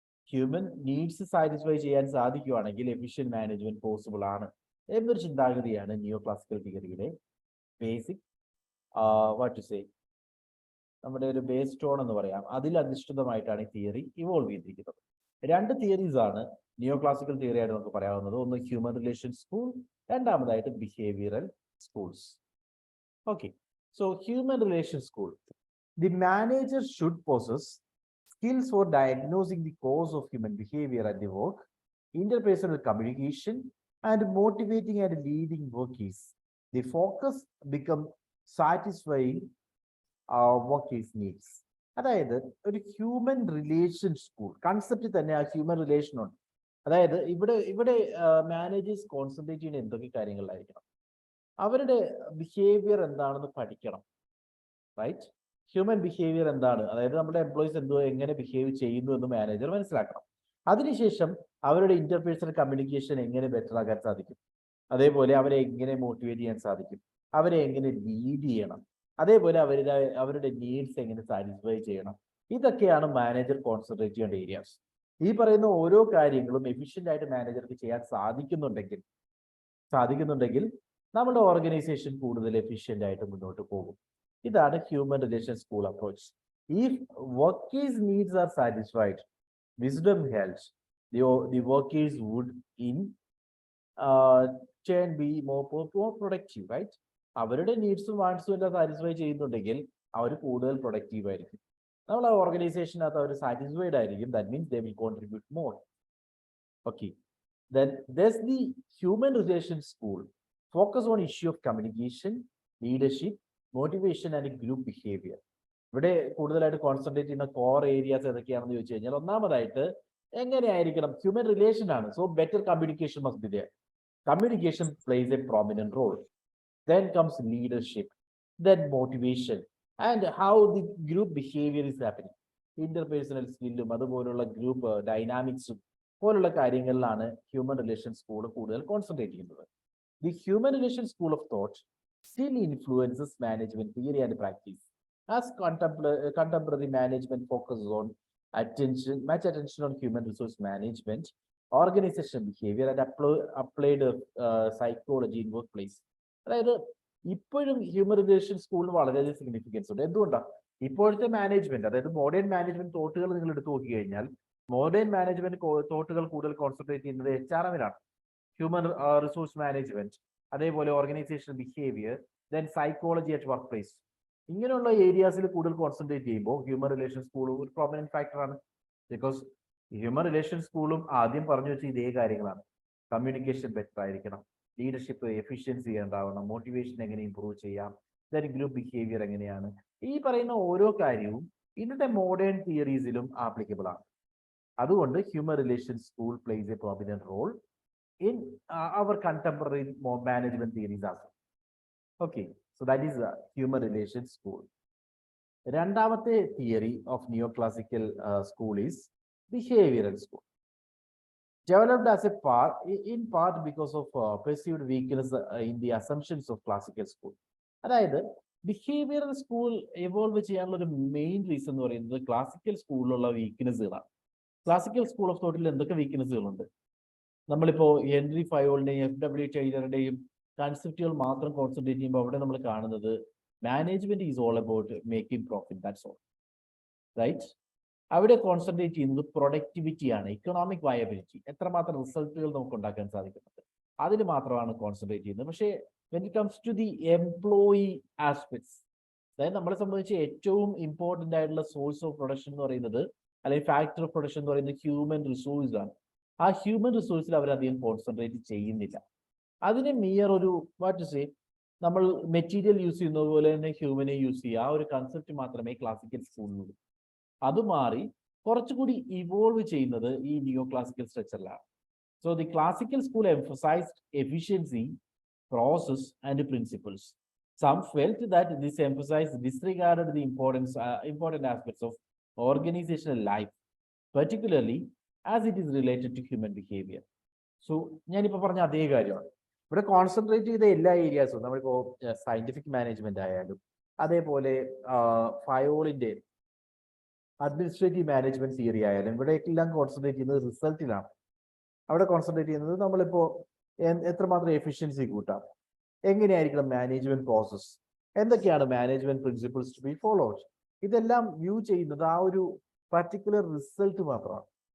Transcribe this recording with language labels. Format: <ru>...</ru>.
<ml>Human needs satisfy ചെയ്യാൻ സാധിക്കുകയാണെങ്കിൽ efficient management possible ആണ് എന്നൊരു ചിന്താഗതിയാണ് നിയോ ക്ലാസിക്കൽ തിയറിയുടെ ബേസിക് നമ്മുടെ ഒരു ബേസ് സ്റ്റോൺ എന്ന് പറയാം. അതിൽ അധിഷ്ഠിതമായിട്ടാണ് ഈ തിയറി ഇവോൾവ് ചെയ്തിരിക്കുന്നത്. 2 തിയറീസ് ആണ് നിയോ ക്ലാസിക്കൽ തിയറി ആയിട്ട് നമുക്ക് പറയാവുന്നത്. ഒന്ന് ഹ്യൂമൻ റിലേഷൻ സ്കൂൾ, രണ്ടാമതായിട്ട് behavioural schools.</ml> <en>Okay, so human relation school, the manager should possess skills for diagnosing the cause of human behavior at the work, interpersonal communication, and motivating and leading workers. The focus become satisfying workers' needs.</en> <ml>അതായത് ഒരു human relation school concept തന്നെ ആ human relation ഉണ്ട്. അതായത് ഇവിടെ managers concentrate ചെയ്യുന്ന എന്തൊക്കെ കാര്യങ്ങളിലായിരിക്കണം, അവരുടെ ബിഹേവിയർ എന്താണെന്ന് പഠിക്കണം. റൈറ്റ്, ഹ്യൂമൻ ബിഹേവിയർ എന്താണ്, അതായത് നമ്മുടെ എംപ്ലോയീസ് എങ്ങനെ ബിഹേവ് ചെയ്യുന്നു എന്ന് മാനേജർ മനസ്സിലാക്കണം. അതിനുശേഷം അവരുടെ ഇന്റർപേഴ്സണൽ കമ്മ്യൂണിക്കേഷൻ എങ്ങനെ ബെറ്റർ ആക്കാൻ സാധിക്കും, അതേപോലെ അവരെ എങ്ങനെ മോട്ടിവേറ്റ് ചെയ്യാൻ സാധിക്കും, അവരെ എങ്ങനെ ലീഡ് ചെയ്യണം, അതേപോലെ അവരുടെ നീഡ്സ് എങ്ങനെ സാറ്റിസ്ഫൈ ചെയ്യണം. ഇതൊക്കെയാണ് മാനേജർ കോൺസെൻട്രേറ്റ് ചെയ്യേണ്ട ഏരിയാസ്. ഈ പറയുന്ന ഓരോ കാര്യങ്ങളും എഫിഷ്യന്റ് ആയിട്ട് മാനേജർക്ക് ചെയ്യാൻ സാധിക്കുന്നുണ്ടെങ്കിൽ നമ്മുടെ ഓർഗനൈസേഷൻ കൂടുതൽ എഫിഷ്യന്റ് ആയിട്ട് മുന്നോട്ട് പോകും. ഇതാണ് human relation school approach.</ml> <en>If workers needs are satisfied, wisdom helps the workers would in turn be more productive, right?</en> <ml>അവരുടെ നീഡ്സും വാണ്ട്സും എല്ലാം സാറ്റിസ്ഫൈ ചെയ്യുന്നുണ്ടെങ്കിൽ അവർ കൂടുതൽ പ്രൊഡക്റ്റീവ് ആയിരിക്കും. നമ്മളെ ഓർഗനൈസേഷനകത്ത് അവർ സാറ്റിസ്ഫൈഡ് ആയിരിക്കും.</ml> <en>That means they will contribute more. Okay, then there's the human relation school. Focus on issue of communication, leadership, motivation and group behavior.</en> <ml>ഇവിടെ കൂടുതലായിട്ട് concentrate ചെയ്യുന്ന കോർ ഏരിയാസ് ഏതൊക്കെയാണെന്ന് ചോദിച്ചു കഴിഞ്ഞാൽ, ഒന്നാമതായിട്ട് എങ്ങനെയായിരിക്കണം, ഹ്യൂമൻ റിലേഷൻ ആണ്.</ml> <en>So better communication must be there. Communication plays a prominent role. Then comes leadership, then motivation, and how the group behavior is happening.</en> <ml>Interpersonal skillum അതുപോലുള്ള ഗ്രൂപ്പ് ഡൈനാമിക്സും പോലുള്ള കാര്യങ്ങളിലാണ് ഹ്യൂമൻ റിലേഷൻ സ്കൂൾ കൂടുതൽ concentrate ചെയ്യുന്നത്.</ml> <en>The human relation school of thought still influences management theory and practice, as contemporary management focuses on much attention on human resource management, organization behavior, and applied psychology in workplace.</en> <ml>അതായത് ഇപ്പോഴും human relation സ്കൂളിന് വളരെയധികം significance ഉണ്ട്. എന്തുകൊണ്ടാണ്? ഇപ്പോഴത്തെ management, അതായത് modern management തോട്ടുകൾ നിങ്ങൾ എടുത്തു നോക്കി കഴിഞ്ഞാൽ, മോഡേൺ മാനേജ്മെന്റ് തോട്ടുകൾ കൂടുതൽ കോൺസെൻട്രേറ്റ് ചെയ്യുന്നത് HRM-ലാണ്.</ml> <en>Human resource management, അതേപോലെ organisation behaviour, then psychology at work place.</en> <ml>ഇങ്ങനെയുള്ള ഏരിയാസിൽ കൂടുതൽ കോൺസെൻട്രേറ്റ് ചെയ്യുമ്പോൾ ഹ്യൂമൻ റിലേഷൻ സ്കൂൾ ഒരു പ്രോമിനന്റ് ഫാക്ടറാണ്. ബിക്കോസ് ഹ്യൂമൻ റിലേഷൻ സ്കൂളും ആദ്യം പറഞ്ഞു വെച്ച ഇതേ കാര്യങ്ങളാണ്. കമ്മ്യൂണിക്കേഷൻ ബെറ്റർ ആയിരിക്കണം, ലീഡർഷിപ്പ് എഫിഷ്യൻസി ഉണ്ടാവണം, മോട്ടിവേഷൻ എങ്ങനെ ഇമ്പ്രൂവ് ചെയ്യാം, ഗ്രൂപ്പ് ബിഹേവിയർ എങ്ങനെയാണ്, ഈ പറയുന്ന ഓരോ കാര്യവും ഇന്നത്തെ മോഡേൺ തിയറീസിലും ആപ്ലിക്കബിൾ ആണ്.</ml> <en>അതുകൊണ്ട് human relation school plays a prominent role in our contemporary management theories also. Okay, so that is human relations school. രണ്ടാമത്തെ theory of neoclassical school is behavioral school. Developed as a part, in part because of perceived weakness in the assumptions of classical school.</en> <ml>അതായത് behavioural school evolve ചെയ്യാനുള്ള ഒരു main reason എന്ന് പറയുന്നത് classical സ്കൂളിലുള്ള വീക്ക്നെസ്സുകളാണ്. Classical school of തോട്ടിൽ എന്തൊക്കെ വീക്ക്നെസ്സുകളുണ്ട്? നമ്മളിപ്പോ Henry ഫയോളിന്റെയും FW ടൈലറുടെയും കൺസെപ്റ്റുകൾ മാത്രം concentrate ചെയ്യുമ്പോൾ അവിടെ നമ്മൾ കാണുന്നത്</ml> <en>management is all about making profit, that's all,</en> <ml>right? അവിടെ കോൺസെൻട്രേറ്റ് ചെയ്യുന്നത് പ്രൊഡക്ടിവിറ്റിയാണ്, ഇക്കണോമിക് വയബിലിറ്റി, എത്രമാത്രം റിസൾട്ടുകൾ നമുക്ക് ഉണ്ടാക്കാൻ സാധിക്കുന്നത്, അതിന് മാത്രമാണ് കോൺസെൻട്രേറ്റ് ചെയ്യുന്നത്. പക്ഷേ</ml> <en>when it comes to the employee aspects,</en> <ml>അതായത് നമ്മളെ സംബന്ധിച്ച് ഏറ്റവും ഇമ്പോർട്ടന്റ് ആയിട്ടുള്ള സോഴ്സ് ഓഫ് പ്രൊഡക്ഷൻ എന്ന് പറയുന്നത്, അല്ലെങ്കിൽ ഫാക്ടർ ഓഫ് പ്രൊഡക്ഷൻ എന്ന് പറയുന്നത് ഹ്യൂമൻ റിസോഴ്സ് ആണ്. ആ ഹ്യൂമൻ റിസോഴ്സിൽ അവരധികം കോൺസെൻട്രേറ്റ് ചെയ്യുന്നില്ല. അതിനെ മിയർ ഒരു വാട്ട് ടു സേ, നമ്മൾ മെറ്റീരിയൽ യൂസ് ചെയ്യുന്നത് പോലെ തന്നെ ഹ്യൂമനെ യൂസ് ചെയ്യുക, ആ ഒരു കൺസെപ്റ്റ് മാത്രമേ ക്ലാസിക്കൽ സ്കൂളിലുള്ളൂ. അത് മാറി കുറച്ചുകൂടി ഇവോൾവ് ചെയ്യുന്നത് ഈ നിയോ classical സ്ട്രക്ചറിലാണ്.</ml> <en>So the classical school emphasized efficiency, process and principles. Some felt that this emphasize disregarded the important aspects of organizational life, particularly as it is related to human behavior.</en> <ml>So ഞാനിപ്പോൾ പറഞ്ഞ അതേ കാര്യമാണ് ഇവിടെ concentrate ചെയ്ത എല്ലാ ഏരിയാസും. നമ്മളിപ്പോൾ scientific management ആയാലും, അതേപോലെ ഫയോളിന്റെ അഡ്മിനിസ്ട്രേറ്റീവ് മാനേജ്മെന്റ് തിയറി ആയാലും, ഇവിടെയെല്ലാം കോൺസെൻട്രേറ്റ് ചെയ്യുന്നത് റിസൾട്ടിലാണ്. അവിടെ കോൺസെൻട്രേറ്റ് ചെയ്യുന്നത് നമ്മളിപ്പോ എത്രമാത്രം എഫിഷ്യൻസി കൂട്ടാം, എങ്ങനെയായിരിക്കണം മാനേജ്മെന്റ് പ്രോസസ്, എന്തൊക്കെയാണ് management principles</ml> <en>to be followed,</en> <ml>ഇതെല്ലാം വ്യൂ ചെയ്യുന്നത് ആ ഒരു പർട്ടിക്കുലർ റിസൾട്ട് മാത്രമാണ്.</ml>